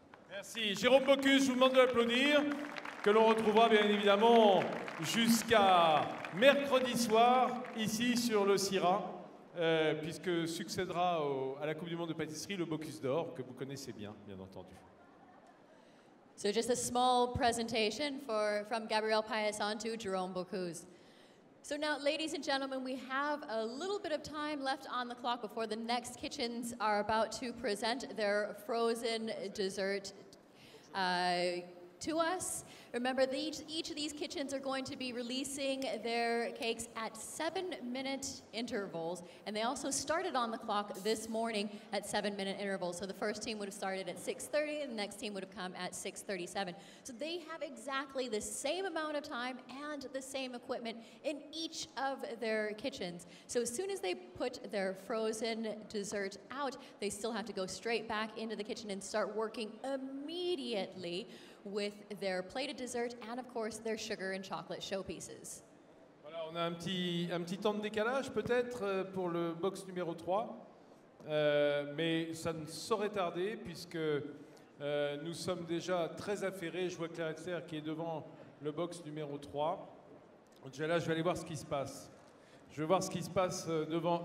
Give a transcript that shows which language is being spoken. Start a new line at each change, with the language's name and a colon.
French: Merci. Jérôme Bocuse, je vous demande de l'applaudir, que l'on retrouvera bien évidemment jusqu'à mercredi soir, ici sur le Sirha, puisque succédera à la Coupe du Monde de pâtisserie le Bocuse d'or, que vous connaissez bien entendu.
English: So just a small presentation from Gabriel Paillasson to Jerome Bocuse. So now, ladies and gentlemen, we have a little bit of time left on the clock before the next kitchens are about to present their frozen dessert to us. Remember, each of these kitchens are going to be releasing their cakes at 7-minute intervals, and they also started on the clock this morning at 7-minute intervals. So the first team would have started at 6:30, and the next team would have come at 6:37. So they have exactly the same amount of time and the same equipment in each of their kitchens. So as soon as they put their frozen dessert out, they still have to go straight back into the kitchen and start working immediately with their plated dessert and of course their sugar and chocolate showpieces.
French: Voilà, on a un petit temps de décalage peut-être pour le box numéro 3, mais ça ne saurait tarder puisque nous sommes déjà très affairés. Je vois Claire Etzer qui est devant le box numéro 3. Déjà là, je vais aller voir ce qui se passe. Je vais voir ce qui se passe devant.